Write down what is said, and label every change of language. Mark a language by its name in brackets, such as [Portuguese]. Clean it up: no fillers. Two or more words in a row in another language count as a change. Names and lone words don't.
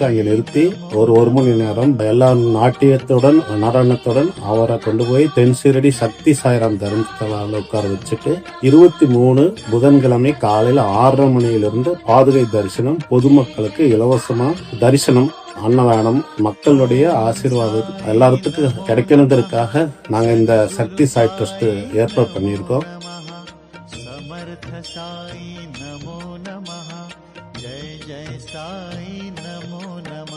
[Tamil] அங்கே நிறுத்தி ஒரு மணி நேரம் எல்லா நாட்டியத்துடன் நடனத்துடன் அவரை கொண்டு போய் தென்சீரடி சக்தி சாய்ராம் தர்மஸ்தலால உட்கார வச்சுட்டு 23 புதன்கிழமை காலையில 6:30 மணியிலிருந்து பாதுகை தரிசனம், பொதுமக்களுக்கு இலவசமா தரிசனம், அன்னதானம், மக்களுடைய ஆசீர்வாதம் எல்லாத்துக்கும் கிடைக்கணுங்கிறதுக்காக நாங்க இந்த சக்தி சாய் ட்ரஸ்ட் ஏற்பாடு பண்ணியிருக்கோம். [Sanskrit] समर्थ साई नमो नमः, जय जय साई नमो नमः.